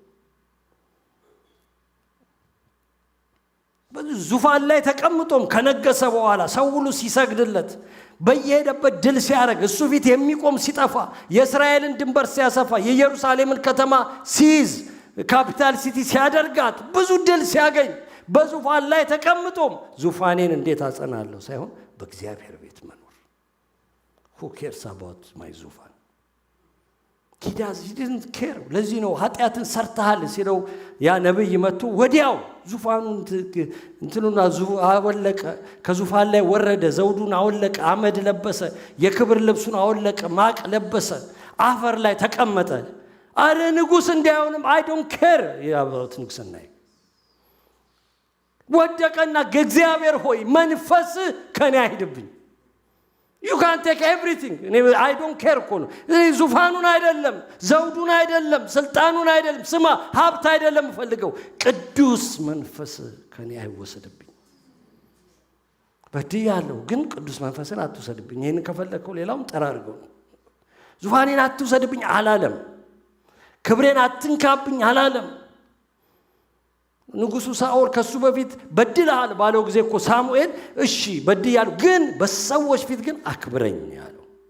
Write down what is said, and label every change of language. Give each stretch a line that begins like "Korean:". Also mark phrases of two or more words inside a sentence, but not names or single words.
Amharic: ዙፋን ላይ ተቀምጦም ከነገሰ በኋላ ሰው ሁሉ ሲሰግድለት በየሄደበት ድል ሲያደርግ እሱ ፊት የሚቆም ሲጠፋ የእስራኤልን ድንበር ሲያሰፋ የኢየሩሳሌምን ከተማ ሲይዝ
English: capital city
Amharic: ሲያደርጋት ብዙ ድል ሲያገኝ በዙፋን ላይ ተቀምጦም ዙፋኔን እንዴት አጸናለሁ ሳይሆን በእግዚአብሔር ቤት መኖር።
English: who cares about my
Amharic: ዙፋን?
English: he didn't care።
Amharic: ለዚህ ነው ኃጢአትን ሰርተሃል ሲለው ያ ነብይ መጥቶ ወዲያው ዙፋኑን እንትኑና አወለቀ፣ ከዙፋን ላይ ወረደ፣ ዘውዱን አወለቀ፣ አመድ ለበሰ፣ የክብር ልብሱን አወለቀ፣ ማቅ ለበሰ፣ አፈር ላይ ተቀመጠ። አረ ንጉስ እንዳይሆንም
English: I don't care
Amharic: ያባውት ንጉስና ወደቀና እግዚአብሔር ሆይ መንፈስ ከኔ አይድብኝ።
English: you can take everything I don't care
Amharic: እኮ ነው። ዙፋኑን አይደለም፣ ዘውዱን አይደለም፣ ስልጣኑን አይደለም፣ ስማ ሀብት አይደለም ፈልገው ቅዱስ መንፈስ ከኔ አይወሰድብኝ። በድያለሁ ግን ቅዱስ መንፈስን አትወሰድብኝ። ይሄን ከፈለከው ሌላውም ጠራርገው ነው። ዙፋኔን አትወሰድብኝ አላለም። ክብሬን አትንካብኝ አላለም። ንጉሱ ሳኦል ከሱ በፊት በድልሃል ባለው ጊዜ እኮ ሳሙኤል እሺ በድያለሁ ግን በሰዎች ፊት ግን አክብረኝ ያለው።